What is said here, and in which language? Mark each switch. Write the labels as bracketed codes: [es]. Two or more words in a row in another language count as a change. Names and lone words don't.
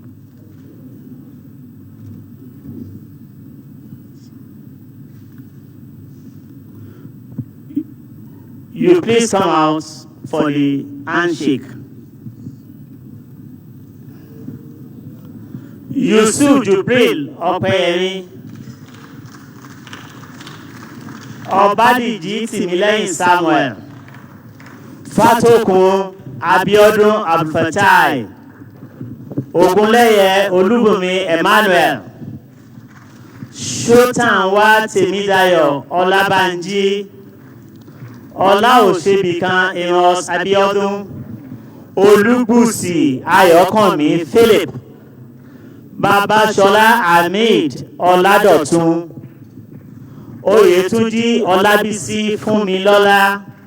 [en] You please come out for the handshake. Yusuf Jubril Opeyemi, Obadiji Timileyin Samuel, Fatokun Abiodun Abdulfatai, Ogunleye Olubunmi Emmanuel, Shotanwa Temidayo Olabanji, Olaosebikan Amos Abiodun, Olugbusi Ayokanmi Philip, Babashola Hamid Oladotun, Oyetunji Olabisi Funmilola,